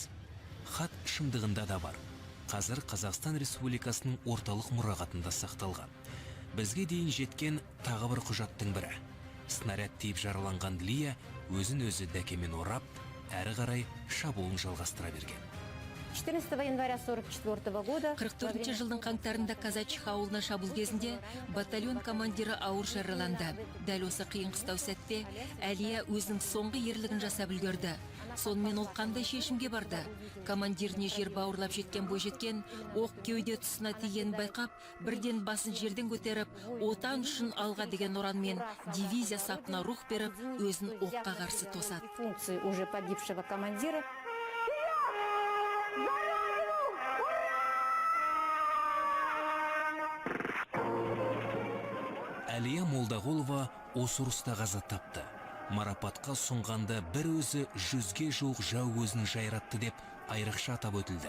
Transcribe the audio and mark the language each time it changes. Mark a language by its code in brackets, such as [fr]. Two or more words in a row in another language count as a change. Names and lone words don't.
[kk] Хат шындығында да бар. Қазір Қазақстан Республикасының орталық мұрағатында сақталған. Бізге дейін жеткен тағы бір құжаттың бірі. Снаряд тиіп жараланған Лия өзін өзі дәкемен орап, әрі қарай шабуылын жалғастыра берген. [ru] 14 января 44 года [kk] 44 жылдың қаңтарында Казачих ауылына шабуыл кезінде батальон командирі ауыр жараланды. Дәл осы қиын қыстау сәтте Әлия өзінің соңғы ерлігін жасап үлгерді. Сонымен ол қандай шешімге барды? Командиріне жер бауырлап жеткен бойжеткен оқ кеуде тұсына тигенін байқап, бірден басын жерден көтеріп, отан үшін алға деген ұранмен дивизия сапына рух беріп, өзін оққа қарсы тосады. [ru] функции уже погибшего командира. [kk] Әлия Молдағұлова осы ұрыста қаза тапты. Марапатқа сұнғанда бір өзі 100-ге жуық жау өзін жайратты деп айрықша атап өтілді.